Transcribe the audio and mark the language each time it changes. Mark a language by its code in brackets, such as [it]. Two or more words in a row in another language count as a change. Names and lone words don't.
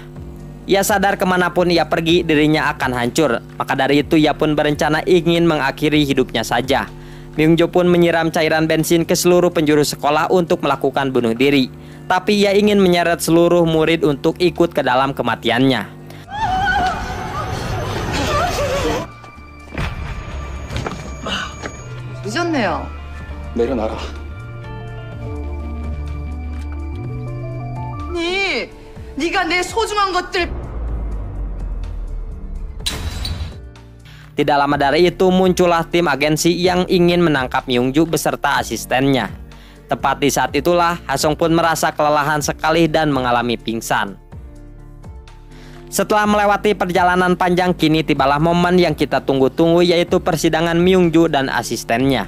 [id] Ia sadar kemanapun ia pergi dirinya akan hancur. Maka dari itu ia pun berencana ingin mengakhiri hidupnya saja. Myungju pun menyiram cairan bensin ke seluruh penjuru sekolah untuk melakukan bunuh diri. Tapi ia ingin menyeret seluruh murid untuk ikut ke dalam kematiannya. [ko] 늦었네요. 내려놔라. 네가 내 소중한 것들. [id] Tidak lama dari itu muncullah tim agensi yang ingin menangkap Myungju beserta asistennya. Tepat di saat itulah Haesong pun merasa kelelahan sekali dan mengalami pingsan. Setelah melewati perjalanan panjang, kini tibalah momen yang kita tunggu-tunggu, yaitu persidangan Myungju dan asistennya.